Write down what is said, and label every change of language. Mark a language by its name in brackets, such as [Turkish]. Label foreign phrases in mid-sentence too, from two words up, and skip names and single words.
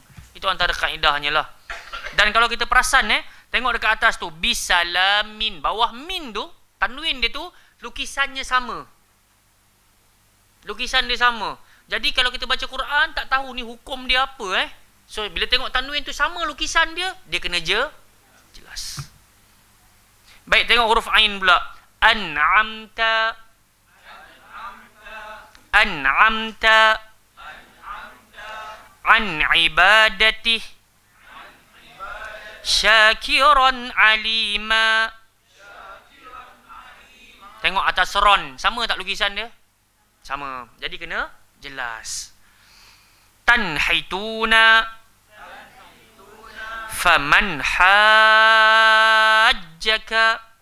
[Malay] Itu antara kaedahnya lah. Dan kalau kita perasan tengok dekat atas tu, bisalamin, bawah min tu, tanwin dia tu lukisannya sama. Lukisan dia sama. Jadi kalau kita baca Quran tak tahu ni hukum dia apa So bila tengok tanwin tu sama lukisan dia, dia kena jelas. Baik, tengok huruf ain pula. [Arabic] أنعمت أنعمت. عن عبادته. شاكرا عليما. [Malay] Tengok atas ron, sama tak lukisan dia? Sama. Jadi kena jelas. [Arabic] تنحتون فمن حاجك.